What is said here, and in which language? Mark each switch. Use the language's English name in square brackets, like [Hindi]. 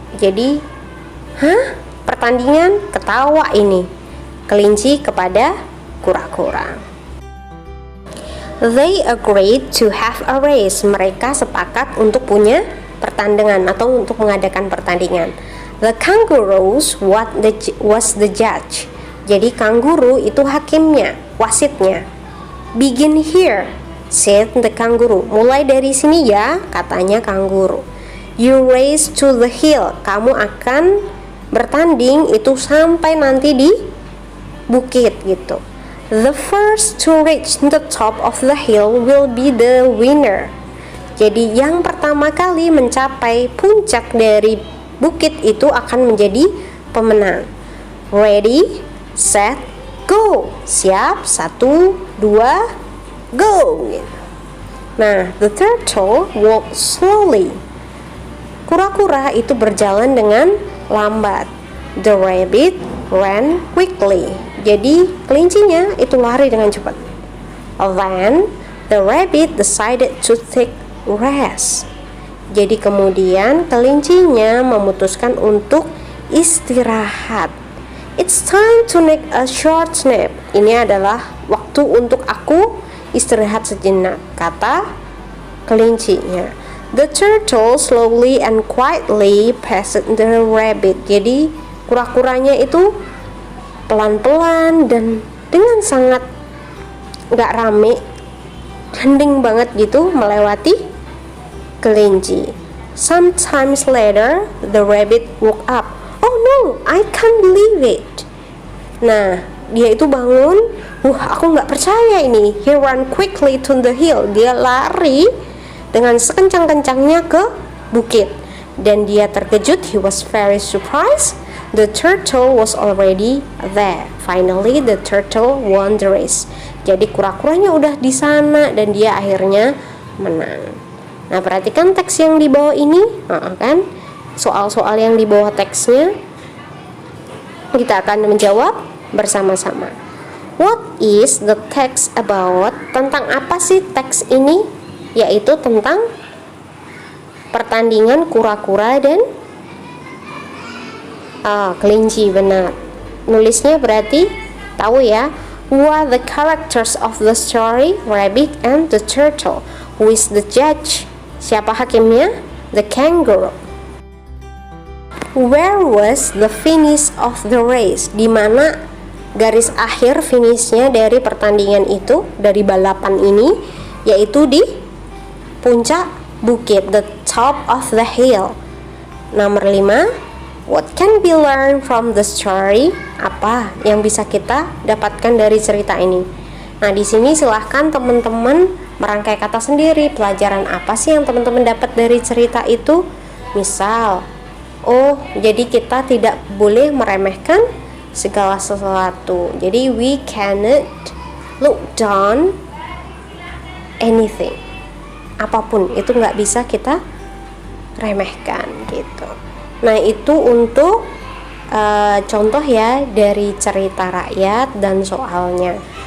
[Indonesian] Jadi, pertandingan? Ketawa ini kelinci kepada kura-kura. [English] They agreed to have a race. [Indonesian] Mereka sepakat untuk punya pertandingan atau untuk mengadakan pertandingan. [English] The kangaroos was the judge. [Indonesian] Jadi kanguru itu hakimnya, wasitnya. [English] Begin here, said the kangaroo. [Indonesian] Mulai dari sini ya, katanya kanguru. [English] You race to the hill. [Indonesian] Kamu akan bertanding itu sampai nanti di bukit gitu. [English] The first to reach the top of the hill will be the winner. [Indonesian] Jadi yang pertama kali mencapai puncak dari bukit itu akan menjadi pemenang. [English] Ready, set, go. Siap, 1, 2, go. Nah, the turtle walked slowly. [Indonesian] Kura-kura itu berjalan dengan lambat. [English] The rabbit ran quickly. [Indonesian] Jadi kelincinya itu lari dengan cepat. [English] Then the rabbit decided to take rest. [Indonesian] Jadi kemudian kelincinya memutuskan untuk istirahat. [English] It's time to take a short nap. [Indonesian] Ini adalah waktu untuk aku istirahat sejenak, kata kelincinya. [English] The turtle slowly and quietly passed the rabbit. [Indonesian] Jadi kura-kuranya itu pelan-pelan dan dengan sangat gak rame, hening banget gitu melewati kelinci. [English] Sometimes later, the rabbit woke up. Oh no, I can't believe it. [Indonesian] Nah, dia itu bangun. Aku gak percaya ini. [English] He ran quickly to the hill. [Indonesian] Dia lari dengan sekencang-kencangnya ke bukit. Dan dia terkejut. [English] He was very surprised. The turtle was already there. Finally, the turtle won the race. [Indonesian] Jadi kura-kuranya udah di sana dan dia akhirnya menang. Nah, perhatikan teks yang di bawah ini, kan? Soal-soal yang di bawah teksnya kita akan menjawab bersama-sama. [English] What is the text about? [Indonesian] Tentang apa sih teks ini? Yaitu tentang pertandingan kura-kura dan kelinci, benar. Nulisnya berarti tahu ya. [English] Who are the characters of the story? Rabbit and the turtle. Who is the judge? [Indonesian] Siapa hakimnya? [English] The kangaroo. Where was the finish of the race? [Indonesian] Di mana garis akhir finishnya dari pertandingan itu, dari balapan ini, yaitu di puncak bukit, [English] the top of the hill. [Indonesian] Nomor 5. [English] What can be learned from the story? [Indonesian] Apa yang bisa kita dapatkan dari cerita ini? Nah, di sini silahkan teman-teman merangkai kata sendiri. Pelajaran apa sih yang teman-teman dapat dari cerita itu? Misal, jadi kita tidak boleh meremehkan segala sesuatu. [English] Jadi we cannot look down anything. [Indonesian] Apapun itu nggak bisa kita remehkan gitu. Nah, itu untuk contoh ya dari cerita rakyat dan soalnya.